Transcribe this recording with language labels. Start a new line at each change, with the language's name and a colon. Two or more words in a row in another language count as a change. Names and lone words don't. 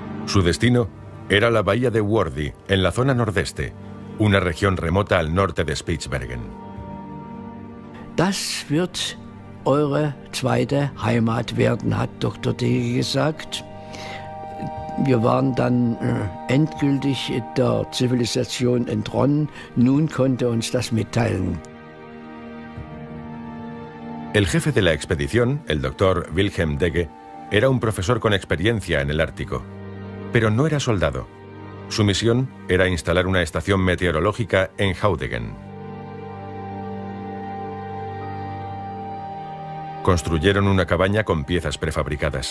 Spanish: Su destino era la bahía de Wordy, en la zona nordeste, una región remota al norte de Spitsbergen.
German: Das wird eure zweite Heimat werden, hat Dr. Dege gesagt. Wir waren dann endgültig der Zivilisation entronnen. Nun konnte uns das mitteilen.
Spanish: El jefe de la expedición, el doctor Wilhelm Dege, era un profesor con experiencia en el Ártico, pero no era soldado. Su misión era instalar una estación meteorológica en Haudegen. Construyeron una cabaña con piezas prefabricadas.